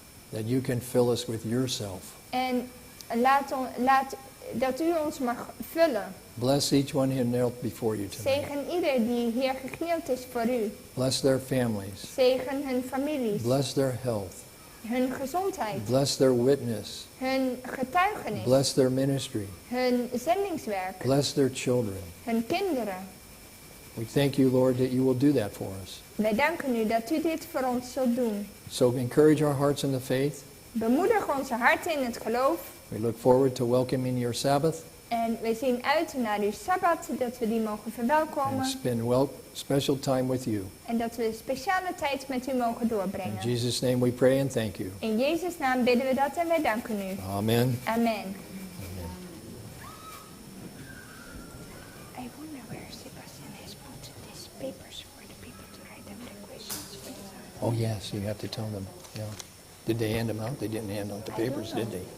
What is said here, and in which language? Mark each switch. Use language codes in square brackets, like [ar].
[en] that you can fill us with yourself. [nl] En laat dat u ons mag vullen. [en] Bless each one who knelt before you tonight. [nl] Zegen ieder die hier geknield is voor u. [en] Bless their families. [nl] Zegen hun families, [en] Bless their health. [nl] hun gezondheid, [en] Bless their witness. [nl] hun getuigenis, [en] Bless their ministry. [nl] hun zendingswerk, [en] Bless their children. [nl] hun kinderen. [en] We thank you, Lord, that you will do that for us. [nl] Wij danken u dat u dit voor ons zult doen. [en] So encourage our hearts in the faith. [nl] Bemoedig onze harten in het geloof. [en] We look forward to welcoming your Sabbath [nl] En we zien uit naar uw Sabbat, dat we die mogen [en] and [nl] verwelkomen. [en] spend special time with you. [nl] En dat we speciale tijd met u mogen [en] In [nl] doorbrengen. [en] Jesus' name we pray and thank you. [nl] In Jezus' naam bidden we dat en wij danken u. [en] Amen. [nl] Amen. [en] I wonder where Sebastian has put these papers for the people to write down their questions for the Oh, yes, you have to tell them. Yeah. Did they hand them out? They didn't hand out the papers, did they?